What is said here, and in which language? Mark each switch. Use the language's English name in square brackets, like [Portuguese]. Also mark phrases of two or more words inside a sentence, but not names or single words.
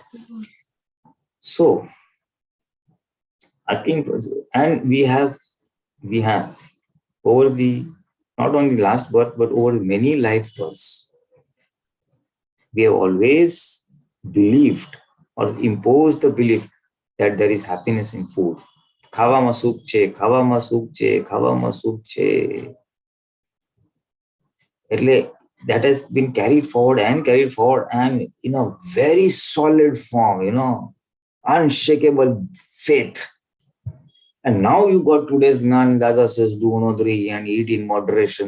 [English] So, asking, and we have over the, not only last birth, but over many life births, we have always believed or imposed the belief that there is happiness in food. [Gujarati] ખાવામાં સુખ છે, ખાવામાં સુખ છે, ખાવામાં સુખ છે. [English] That has been carried forward and in a very solid form, unshakable faith. And now you got today's Gnan, Dada says, do Unodari and eat in moderation.